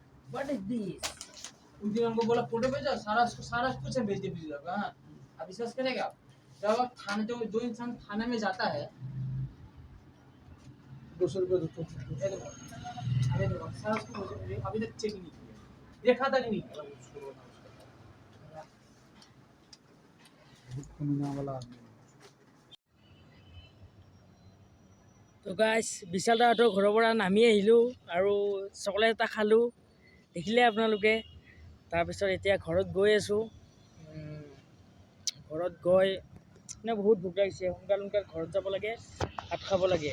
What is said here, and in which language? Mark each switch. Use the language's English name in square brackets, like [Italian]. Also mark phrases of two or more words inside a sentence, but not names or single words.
[English] What is this? [Hindi] उस दिन हमको बोला फोटो भेजो, सारा कुछ हम भेज दे आपका। हाँ, आप विश्वास करेगा? जब आप थाने जो इंसान थाने में जाता है 200 रुपये अरे देखो सारा उसको अभी तक चेक नहीं किया, देखा तक नहीं किया वाला। [Assamese] তো গাইজ বিশাল দাহঁতৰ ঘৰৰ পৰা নামি আহিলোঁ আৰু চকলেট এটা খালোঁ, দেখিলে আপোনালোকে। তাৰপিছত এতিয়া ঘৰত গৈ আছোঁ। ঘৰত গৈ মানে বহুত ভোক লাগিছে, সোনকাল ঘৰত যাব লাগে, ভাত খাব লাগে।